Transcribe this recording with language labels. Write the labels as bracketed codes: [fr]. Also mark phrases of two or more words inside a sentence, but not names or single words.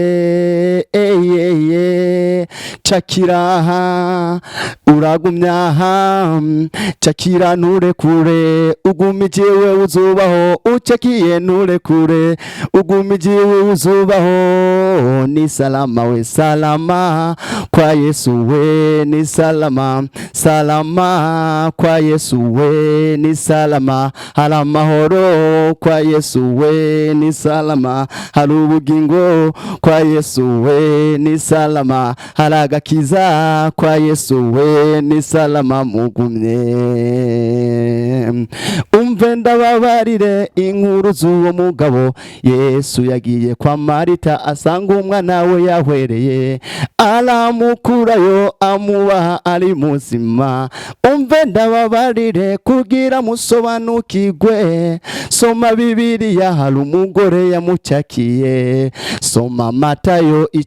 [rn] Chakira uragumya Chakira nure kure ugumije we uzobaho uchakiye nure kure ugumije we uzobaho [sw] ni salama we salama kwa Yesu we ni salama kwa Yesu we ni salama hala mahoro kwa Yesu we ni salama hala ubugingo kwa Yesu we ni salama hala agakiza kwa Yesu we ni salama mugumye [rn] umve ndababarire inkuru z'uwo mugabo Yesu yagiye kwa Marita asanga umwana we yahwereye aramukurayo amubaha ari muzima umve ndababarire kugira musobanukirwe soma Bibiliya hari umugore yamucakiye soma Matayo